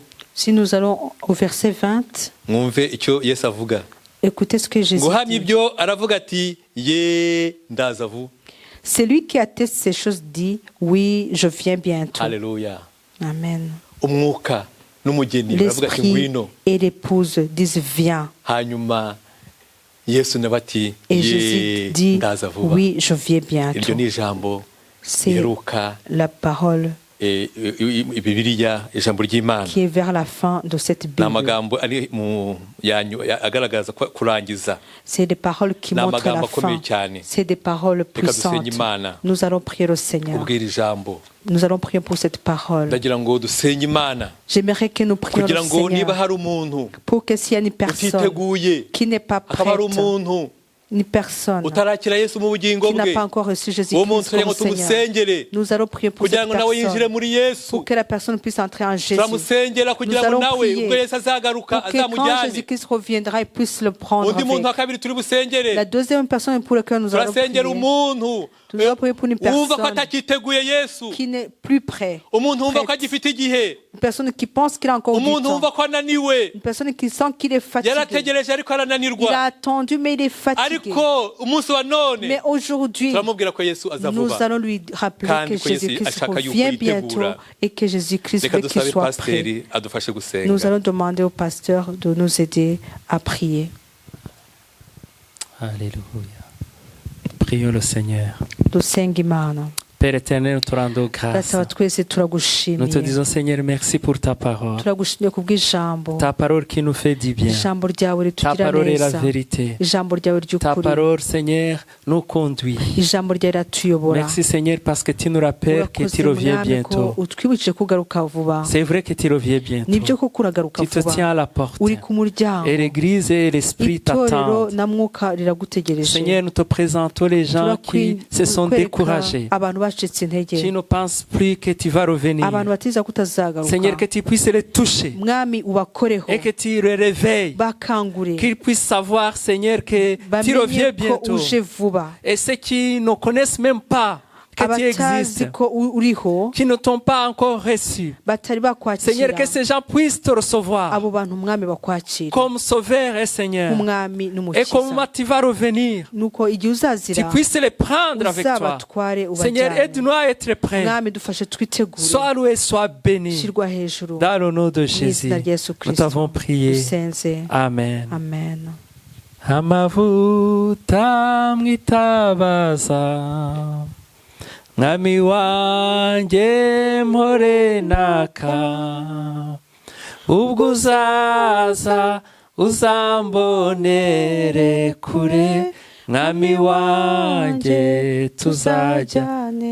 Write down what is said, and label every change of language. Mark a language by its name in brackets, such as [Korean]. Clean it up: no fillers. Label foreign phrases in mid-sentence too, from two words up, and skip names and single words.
[French] si nous allons au verset 20, [Kinyarwanda] mwumve icyo Yesu avuga. [French] écoutez ce que Jésus [Kinyarwanda] Guhamya [French] dit. [Kinyarwanda] ibyo aravuga ati ye ndaza vuba. [French] Celui qui atteste ces choses dit, oui, je viens bientôt. [Kinyarwanda] Haleluya. Amen. Umwuka n'umugeni baravuga ati [French] L'esprit [Kinyarwanda] ngwino. [French] et l'épouse disent viens. [Kinyarwanda] Hanyuma Yesu nawe ati [French] Et Jésus [Kinyarwanda] ye [French] dit, [Kinyarwanda] ndaza vuba. [French] oui, je viens [Kinyarwanda] Iryo [French] bientôt. [Kinyarwanda] ni ijambo [French] C'est [Kinyarwanda] riheruka [French] la parole [Kinyarwanda] Bibiliya, ijambo ry'Imana. [French] qui est vers la fin de cette [Kinyarwanda] Ni [French] Bible. [Kinyarwanda] amagambo ari agaragaza kurangiza. [French] C'est des paroles qui [Kinyarwanda] Ni [French] montrent la [Kinyarwanda] amagambo [French] fin. [Kinyarwanda] akomeye cyane. [French] C'est des paroles [Kinyarwanda] Reka dusenge [French] puissantes. [Kinyarwanda] Imana [French] Nous allons prier le Seigneur. [Kinyarwanda] kubwira ijambo. [French] Nous allons prier pour cette parole. [Kinyarwanda] Ndagira ngo dusenge Imana [French] J'aimerais que nous prions [Kinyarwanda] kugira [French] le [Kinyarwanda] ngo niba [French] Seigneur [Kinyarwanda] hari umuntu [French] pour que s'il y a une personne [Kinyarwanda] utiteguye [French] qui n'est pas [Kinyarwanda] akaba ari [French] prête, [Kinyarwanda] umuntu [French] une personne [Kinyarwanda] utarakira Yesu mu bugingo [French] qui n'a [Kinyarwanda] bwe, [French] pas encore reçu [Kinyarwanda] uwo muntu [French] Jésus-Christ [Kinyarwanda] kugira ngo [French] comme Seigneur, [Kinyarwanda] tumusengere [French] nous allons prier pour [Kinyarwanda] kugira [French] cette [Kinyarwanda] ngo nawe yinjire [French] personne, [Kinyarwanda] muri Yesu. [French] pour que la personne puisse entrer en Jésus. [Kinyarwanda] turamusengera kugira ngo [French] allons [Kinyarwanda] nawe [French] prier [Kinyarwanda] ubwo Yesu azagaruka [French] Pour que quand [Kinyarwanda] azamujyane. [French] Jésus-Christ reviendra, il puisse le prendre [Kinyarwanda] Undi muntu wa [French] avec. [Kinyarwanda] kabiri turi busengere, [French] La deuxième personne pour laquelle nous allons prier, [Kinyarwanda] turasengera umuntu [French] nous allons prier pour une [Kinyarwanda] wumva ko [French] personne [Kinyarwanda] atakiteguye Yesu, [French] qui n'est plus prête, [Kinyarwanda] umuntu wumva ko [French] prête. [Kinyarwanda] agifite igihe, [French] Une personne qui pense qu'il a encore du [Kinyarwanda] umuntu [French] temps, [Kinyarwanda] wumva ko ananiwe, [French] une personne qui sent qu'il est fatigué. [Kinyarwanda] yarategereje ariko [French] Il a [Kinyarwanda] arananirwa, [French] attendu mais il est fatigué. [Kinyarwanda] ariko umunsi wa none [French] Mais aujourd'hui, [Kinyarwanda] turamubwira ko Yesu aza [French] nous [Kinyarwanda] vuba. [French] allons lui rappeler [Kinyarwanda] Kandi [French] que [Kinyarwanda] ko Yesu [French] Jésus-Christ [Kinyarwanda] ashaka yuko [French] revient bientôt [Kinyarwanda] yitegura. [French] et que Jésus-Christ [Kinyarwanda] Reka [French] veut qu'il [Kinyarwanda] dusabe [French] soit prêt. [Kinyarwanda] pasiteri adufashe gusenga. [French] Nous allons demander au pasteur de nous aider à prier. Alléluia. Prions le Seigneur. [Kinyarwanda] Dusenga Imana. [French] Père éternel, nous te rendons grâce. [Kinyarwanda] Data wa twese [French] Nous te [Kinyarwanda] turagushimiye. [French] disons, Seigneur, merci pour ta parole. [Kinyarwanda] Turagushimiye kubw'ijambo. [French] Ta parole qui nous fait du bien. [Kinyarwanda] Ijambo ryawe [French] Ta [Kinyarwanda] ritugirira [French] parole est la [Kinyarwanda] neza. [French] vérité. [Kinyarwanda] Ijambo ryawe [French] Ta [Kinyarwanda] ry'ukuri. [French] parole, Seigneur, nous conduit. [Kinyarwanda] Ijambo ryawe riratuyobora. [French] Merci, Seigneur, parce que tu nous rappelles que tu reviens [Kinyarwanda] Mwami, ko [French] bientôt. [Kinyarwanda] utwibukije kugaruka vuba. [French] C'est vrai que tu reviens [Kinyarwanda] Nibyo [French] bientôt. [Kinyarwanda] koko uragaruka [French] Tu te [Kinyarwanda] vuba. [French] tiens à la porte. [Kinyarwanda] Uri ku muryango. [French] Et l'Église et l'Esprit [Kinyarwanda] Itorero [French] t'attendent. [Kinyarwanda] na mwuka riragutegereje. [French] Seigneur, nous te présentons les gens qui se sont découragés. [Kinyarwanda] abantu bacitse intege, [French] qui ne pensent plus que tu vas revenir. [Kinyarwanda] abantu batiza ko [French] Seigneur, [Kinyarwanda] utazagaruka. [French] que tu puisses les toucher [Kinyarwanda] Mwami ubakoreho, [French] et que tu les réveilles. [Kinyarwanda] bakangure, [French] Qu'ils puissent savoir, Seigneur, que tu reviens [Kinyarwanda] bamenye ko [French] bientôt. [Kinyarwanda] uje vuba. [French] Et ceux qui ne connaissent même pas que tu [Kinyarwanda] Abatazi [French] existes, [Kinyarwanda] ko uriho, [French] qui ne t'ont pas encore reçu. [Kinyarwanda] batari [French] Seigneur, que [Kinyarwanda] bakwakira, [French] ces gens puissent te recevoir [Kinyarwanda] abo bantu Mwami bakwakira [French] comme Sauveur et Seigneur. [Kinyarwanda] umwami [French] Et [Kinyarwanda] n'umukiza, [French] comment tu vas revenir, [Kinyarwanda] nuko igihe [French] tu [Kinyarwanda] uzazira [French] puisses les prendre avec toi. [Kinyarwanda] uzabatware [French] Seigneur, [Kinyarwanda] ubajyane. [French] aide-nous à être prêts. [Kinyarwanda] Mwami dufashe twitegure, [French] Sois loué, sois béni. [Kinyarwanda] shyirwa hejuru, [French] Dans le nom de [Kinyarwanda] mu [French] Jésus, [Kinyarwanda] izina rya Yesu [French] nous [Kinyarwanda] Kristo [French] t'avons prié. [Kinyarwanda] dusenze, [French] Amen. [Kinyarwanda] amen. Amavuta mwitabaza, mwami wanjye mporenaka, ubwo uzaza uzambonere kure, mwami wanjye tuzajyane.